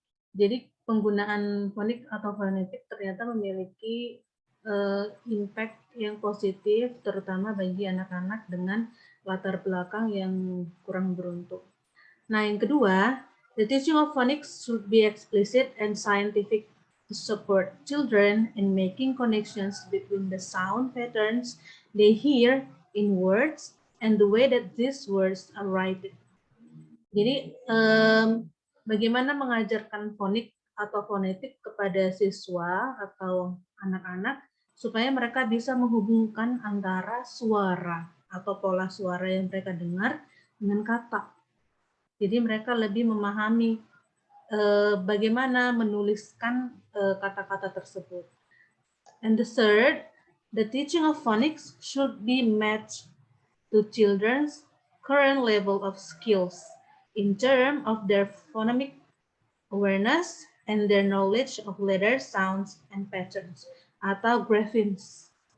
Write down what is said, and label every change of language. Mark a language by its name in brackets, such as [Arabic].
[Indonesian] Jadi penggunaan fonik atau fonetik ternyata memiliki impact yang positif, terutama bagi anak-anak dengan latar belakang yang kurang beruntung. Nah, yang kedua, [English] the teaching of phonics should be explicit and scientific to support children in making connections between the sound patterns they hear in words and the way that these words are written. [Indonesian] Jadi, bagaimana mengajarkan fonik atau fonetik kepada siswa atau anak-anak supaya mereka bisa menghubungkan antara suara atau pola suara yang mereka dengar dengan kata. Jadi mereka lebih memahami bagaimana menuliskan kata-kata tersebut. [English] And the third, the teaching of phonics should be matched to children's current level of skills in terms of their phonemic awareness and their knowledge of letters, sounds, and patterns atau graphemes.